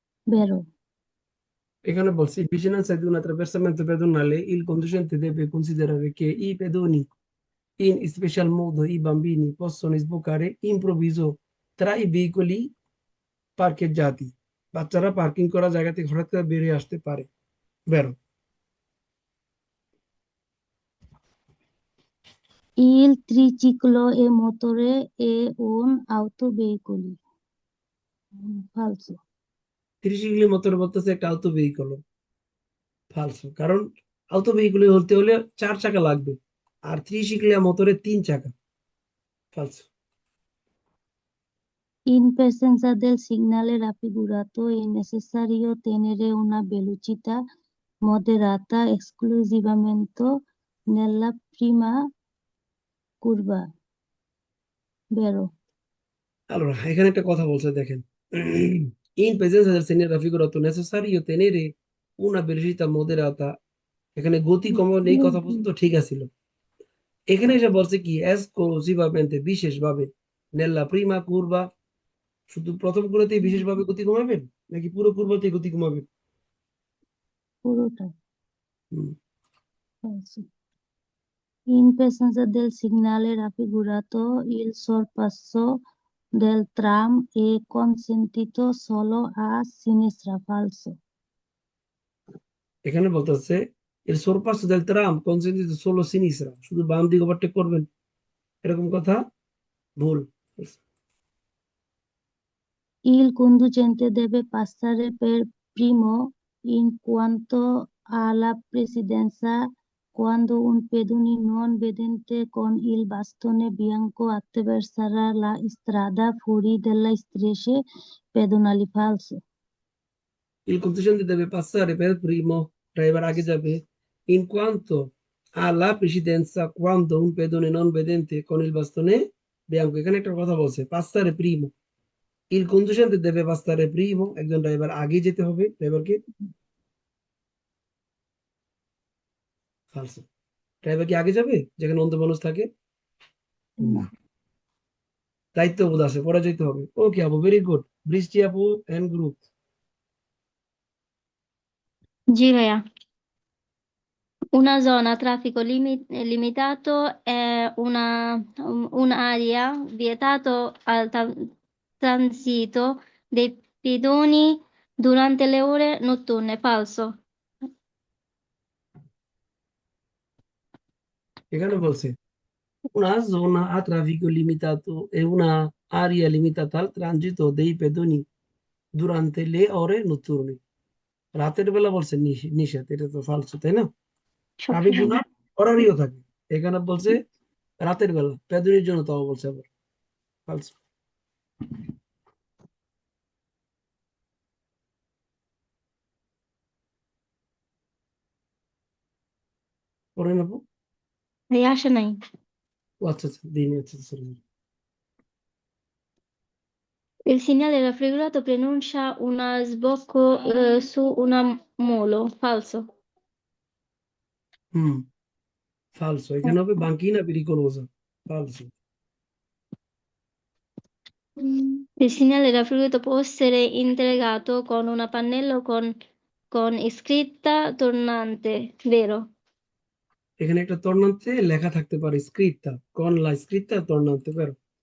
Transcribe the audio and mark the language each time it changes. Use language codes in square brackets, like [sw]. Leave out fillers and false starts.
[it] Vero. [bn] এখানে বলছে [it] vicinanza di un attraversamento pedonale il conducente deve considerare che i pedoni, in special modo i bambini, possono sbucare improvviso tra i veicoli parcheggiati. [bn] বাচ্চারা parking করা জায়গা থেকে হঠাৎ করে বেরিয়ে আসতে পারে। বেরো। [it] Il triciclo e motore è un autoveicolo. Falso. [bn] ত্রিশিকলি motor বলতেছে একটা আউটো ভেহিকল, ফালসো, কারণ আউটো ভেহিকল হতে হলে 4 চাকা লাগবে, আর ত্রিশিকলিয়া মোটরে 3 চাকা, ফালসো। [it] In presenza del segnale raffigurato è necessario tenere una velocità moderata esclusivamente nella prima curva. Vero? Allora, [bn] এখানে একটা কথা বলছে দেখেন, [it] in presenza del segnale raffigurato necessario tenere una velocità moderata, [bn] এখানে গতি কমানো এই কথা পর্যন্ত ঠিক আছিল। এখানে এসে বলছে কি এসক্লুসিভামেন্টে, বিশেষভাবে, নেল্লা প্রিমা কুরবা, শুধু প্রথম কুরবাতেই বিশেষভাবে গতি কমাবেন নাকি পুরো কুরবাতেই গতি কমাবেন? পুরোটা হুম, [it] falso. In presenza del segnale raffigurato il sorpasso del tram è consentito solo a sinistra. Falso. [bn] এখানে বলতেছে এর [it] sorpasso del tram consentito solo a sinistra, [bn] শুধু বাম দিকে ওভারটেক করবেন, এরকম কথা ভুল। [it] Il conducente deve passare per primo in quanto alla precedenza quando un pedone non vedente con il bastone bianco attraverserà la strada fuori delle strisce pedonali. Falso. Il conducente deve passare per primo, [bn] driver আগে যাবে, [it] in quanto alla precedenza quando un pedone non vedente con il bastone bianco, [bn] এখানে একটা কথা বলছে [it] passare primo, il conducente deve passare primo, [bn] একজন driver আগে যেতে হবে ড্রাইভারকে, ফালসো। ড্রাইভার কি আগে যাবে যেখানে অন্ধ মানুষ থাকে? না, দায়িত্ববোধ আছে, পরে যেতে হবে। ওকে আপু, ভেরি গুড। বৃষ্টি আপু and group. [it] Sì, Lea. Una zona a traffico limitato è un'area vietato al transito dei pedoni durante le ore notturne. Falso. [bn] এখানে বলছে [it] una zona a traffico limitato è una area limitata al transito dei pedoni durante le ore notturne। [bn] রাতের বেলা বলছে নিষেধ, এটা তো ফালসো, তাই না? Traffic জন্য অরারিও থাকে, এখানে বলছে রাতের বেলা পেদনির জন্য, তাও বলছে আবার ফালসো। পড়েন আপু। [it] Riesce [bn] নাই? ও আচ্ছা আচ্ছা, দিন, আচ্ছা sorry. [it] Il segnale raffigurato preannuncia un sbocco su una molo. Falso. [bn] হুম, ফালসো, এখানে হবে [it] banchina pericolosa, [bn] ফালসো। [it] Il segnale raffigurato può essere integrato con un pannello con scritta tornante. Vero. [bn] এখানে একটা তর্ণান্তে লেখা থাকতে পারে স্ক্রিপ্টা, কোন লা স্ক্রিপ্টা তর্ণান্তে, পারো।